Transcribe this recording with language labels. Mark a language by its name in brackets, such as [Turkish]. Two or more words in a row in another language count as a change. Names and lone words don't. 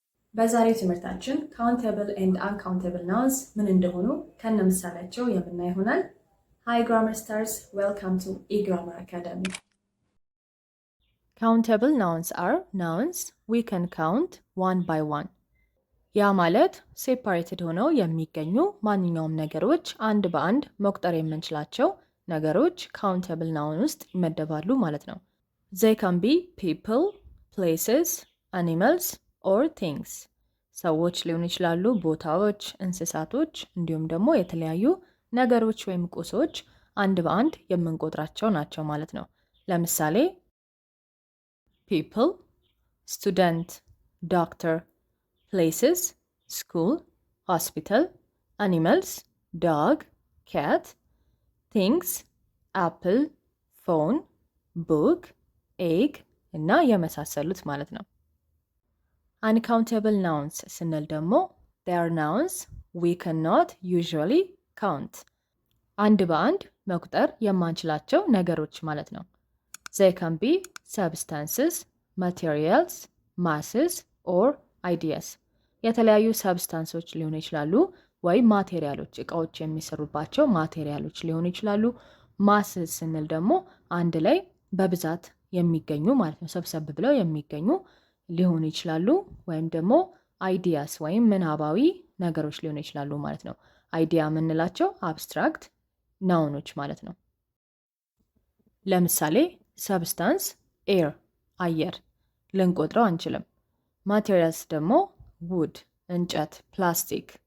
[Amharic] በዛሬው ትምህርታችን [English] countable and uncountable nouns [Amharic] ምን እንደሆኑ ከነ ምሳሌያቸው የምናይ ይሆናል። [English] Hi grammar stars welcome to iGrammar Academy። Countable nouns are nouns we can count one by one። [Amharic] ያ ማለት ሴፓሬትድ ሆነው የሚገኙ ማንኛውም ነገሮች አንድ በአንድ መቁጠር የምንችላቸው ነገሮች [English] countable noun [Amharic] ውስጥ ይመደባሉ ማለት ነው። [English] They can be people, places, animals or things። ሰዎች [Amharic] ሊሆኑ ይችላሉ፣ ቦታዎች፣ እንስሳቶች እንዲሁም ደግሞ የተለያዩ ነገሮች ወይም ቁሶች አንድ በአንድ የምንቆጥራቸው ናቸው ማለት ነው። ለምሳሌ [English] people, student, doctor, places, school, hospital, animals, dog, cat, things, apple, phone, book, egg [Amharic] እና የመሳሰሉት ማለት ነው። [English] Uncountable nouns [Amharic] ስንል ደግሞ [English] they are nouns we cannot usually count። [Amharic] አንድ በአንድ መቁጠር የማንችላቸው ነገሮች ማለት ነው። [English] They can be substances, materials, masses or ideas። [Amharic] የተለያዩ ሰብስታንሶች ሊሆኑ ይችላሉ ወይም ማቴሪያሎች፣ እቃዎች የሚሰሩባቸው ማቴሪያሎች ሊሆኑ ይችላሉ። ማስስ ስንል ደግሞ አንድ ላይ በብዛት የሚገኙ ማለት ነው፣ ሰብሰብ ብለው የሚገኙ ሊሆኑ ይችላሉ። ወይም ደግሞ አይዲያስ ወይም ምናባዊ ነገሮች ሊሆኑ ይችላሉ ማለት ነው። አይዲያ የምንላቸው [English] abstract nouns [Amharic] ማለት ነው። ለምሳሌ [English] substance air [Amharic] አየር ልንቆጥረው አንችልም። ማቴሪያልስ ደግሞ ውድ እንጨት፣ ፕላስቲክ።